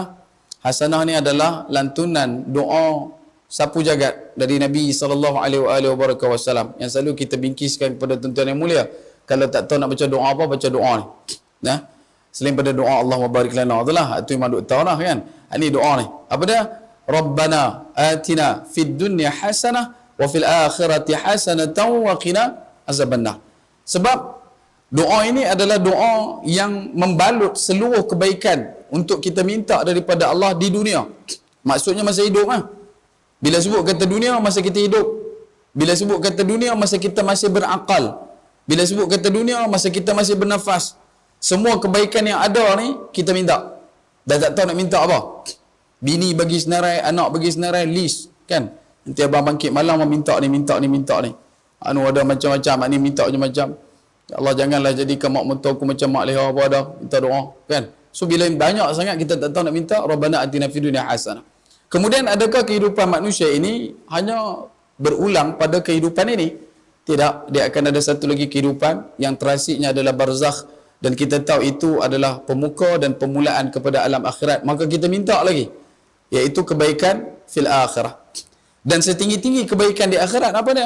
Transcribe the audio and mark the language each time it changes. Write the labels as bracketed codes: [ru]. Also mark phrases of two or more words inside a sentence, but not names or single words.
[ms] Hasanah ni adalah lantunan doa sapu jagat dari Nabi SAW yang selalu kita bingkiskan kepada tuan-tuan yang mulia. Kalau tak tahu nak baca doa apa, baca doa ni. Nah, selain pada doa [ar] اللهم بارك لنا [ms] itulah, itu memang duk tahu lah kan. Ini doa ni. Apa dia? [ar] ربنا آتنا في الدنيا حسنة وفي الآخرة حسنة وقنا عذاب النار. [ms] Sebab doa ini adalah doa yang membalut seluruh kebaikan untuk kita minta daripada Allah di dunia. Maksudnya masa hidup lah. Bila sebut kata dunia, masa kita hidup. Bila sebut kata dunia, masa kita masih berakal. Bila sebut kata dunia, masa kita masih bernafas. Semua kebaikan yang ada ni, kita minta. Dah tak tahu nak minta apa. Bini bagi senarai, anak bagi senarai, list. Kan? Nanti abang bangkit malam, minta ni, minta ni, minta ni. Anu ada macam-macam, mak ni minta macam-macam. Ya Allah, janganlah jadikan mak mentua aku macam mak leha apa dah. Minta doa. Kan? So, bila banyak sangat kita tak tahu nak minta, [ar] ربنا آتنا في الدنيا حسنة. [ms] Kemudian, adakah kehidupan manusia ini hanya berulang pada kehidupan ini? Tidak. Dia akan ada satu lagi kehidupan yang terasiknya adalah barzakh. Dan kita tahu itu adalah pemuka dan permulaan kepada alam akhirat. Maka kita minta lagi. Iaitu kebaikan [ar] في الآخرة. [ms] Dan setinggi-tinggi kebaikan di akhirat apa dia?